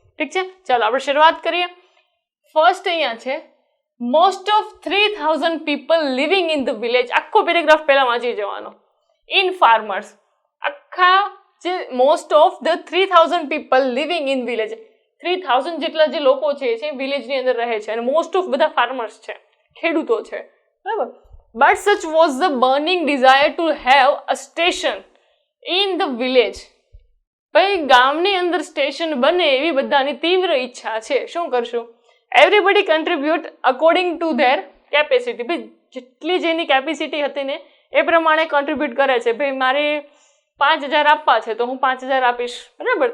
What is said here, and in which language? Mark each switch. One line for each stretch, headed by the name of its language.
Gujarati: ઠીક છે, ચાલો આપણે શરૂઆત કરીએ. ફર્સ્ટ અહીંયા છે
English: Most of 3000 people living in the village.
Gujarati: આખો પેરેગ્રાફ પહેલા વાંચી જવાનો. ઇન ફાર્મર્સ, આખા જે
English: most of the 3000 people living in village,
Gujarati: 3000 જેટલા જે લોકો છે વિલેજની અંદર રહે છે, અને મોસ્ટ ઓફ બધા ફાર્મર્સ છે, ખેડૂતો છે. બરાબર.
English: But such was the burning desire to have a station in the village.
Gujarati: ભાઈ ગામની અંદર સ્ટેશન બને એવી બધાની તીવ્ર ઈચ્છા છે. શું કરશું?
English: Everybody contribute according to their capacity.
Gujarati: ભાઈ જેટલી જેની કેપેસિટી હતી ને એ પ્રમાણે કોન્ટ્રીબ્યુટ કરે છે. ભાઈ મારે 5000 આપવા છે તો હું 5000 આપીશ. બરાબર.